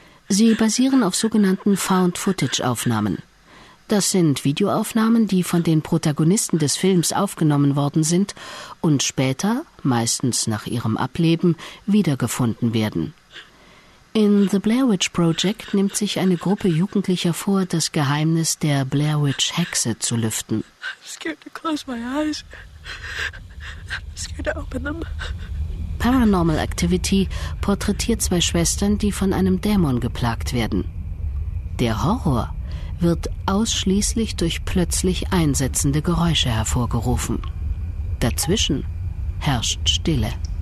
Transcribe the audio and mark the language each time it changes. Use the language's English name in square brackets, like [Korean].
[German] Sie basieren auf sogenannten Found-Footage-Aufnahmen. Das sind Videoaufnahmen, die von den Protagonisten des Films aufgenommen worden sind und später, meistens nach ihrem Ableben, wiedergefunden werden. In The Blair Witch Project nimmt sich eine Gruppe Jugendlicher vor, das Geheimnis der Blair Witch Hexe zu lüften. [English] I'm scared to close my eyes. I'm scared to open them. [German] Paranormal Activity porträtiert zwei Schwestern, die von einem Dämon geplagt werden. Der Horror wird ausschließlich durch plötzlich einsetzende Geräusche hervorgerufen. Dazwischen herrscht Stille.